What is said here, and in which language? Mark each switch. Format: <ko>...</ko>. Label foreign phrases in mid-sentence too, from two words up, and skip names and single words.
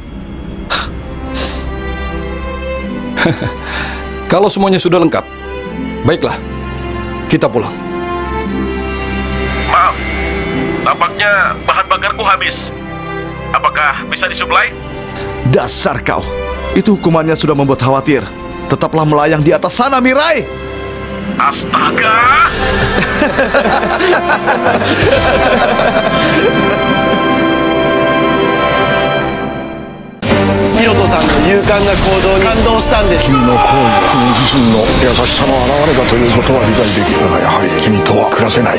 <id>Kalau semuanya sudah lengkap, baiklah, kita pulang. Maaf, tampaknya bahan bakarku habis. Apakah bisa disuplai? dasar kau. Itu hukumannya sudah membuat khawatir. Tetaplah melayang di atas sana, Mirai. Astaga!</id> <ja>ヒロトさんの勇敢な行動に感動したんです。君の行為は君自身の優しさの表れだということは理解できるが、やはり君とは暮らせない。</ja>